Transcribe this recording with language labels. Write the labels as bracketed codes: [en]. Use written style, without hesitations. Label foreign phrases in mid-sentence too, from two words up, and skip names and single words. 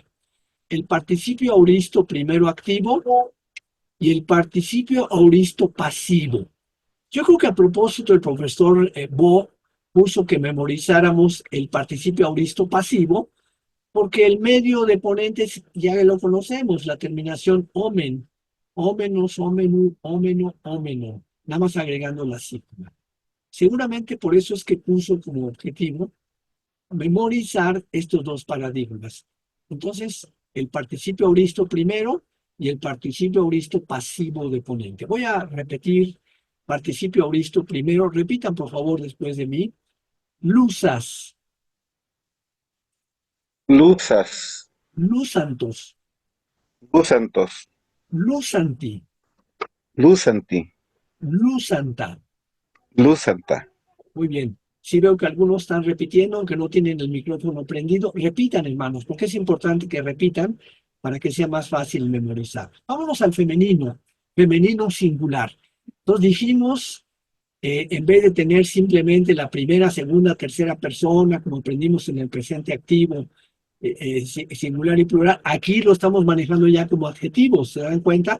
[es] El participio auristo primero activo y el participio auristo pasivo. Yo creo que a propósito el profesor Bo puso que memorizáramos el participio auristo pasivo porque el medio de ponentes ya lo conocemos, la terminación [el] ομεν, όμενος, ομένου, ομένῳ, ομένῳ, [es] nada más agregando la sigma. Seguramente por eso es que puso como objetivo memorizar estos dos paradigmas. Entonces, el participio auristo primero y el participio auristo pasivo de ponente. Voy a repetir participio auristo primero. Repitan, por favor, después de mí. Lusas, Luzas. lusantos, Luzantos. lusanti, Luzanti. lusanta. Luzanta. Muy bien. Si veo que algunos están repitiendo, aunque no tienen el micrófono prendido, repitan, hermanos, porque es importante que repitan para que sea más fácil memorizar. Vámonos al femenino, femenino singular. Entonces dijimos, en vez de tener simplemente la primera, segunda, tercera persona, como aprendimos en el presente activo, singular y plural, aquí lo estamos manejando ya como adjetivos, ¿se dan cuenta?